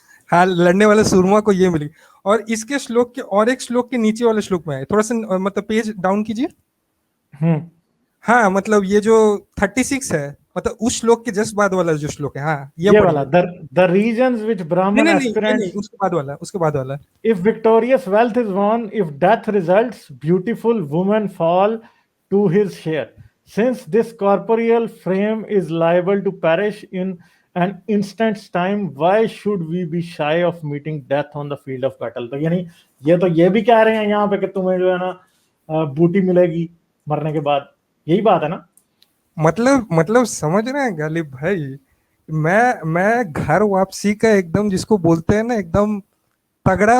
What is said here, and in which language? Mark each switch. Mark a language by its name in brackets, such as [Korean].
[Hindi] हाँ, लड़ने वाले सूरमा को ये मिली। और इसके श्लोक के और एक श्लोक के नीचे वाले श्लोक में है, थोड़ा सा मतलब पेज डाउन कीजिए। हम्म। हाँ, मतलब ये जो 36 है, मतलब उस श्लोक के जस्ट बाद वाला जो श्लोक है, हाँ ये ये वाला, पढ़िए। [English] the reasons which [Hindi] नहीं ब्राह्मण नहीं नहीं, ये नहीं, [English] aspirants, [Hindi] उसके बाद वाला, उसके बाद वाला। [English] if victorious wealth is won, if death results, beautiful women fall to his share. Since this corporeal frame is liable to perish in an instant's time, why should we be shy of meeting death on the field of battle? [Hindi] तो ये भी कह रहे हैं यहाँ पे कि तुम्हें जो है ना बूटी मिलेगी मरने के बाद। यही बात है ना? मतलब समझ रहे हैं गालिब भाई, मैं घर वापसी का एकदम जिसको बोलते हैं ना एकदम तगड़ा,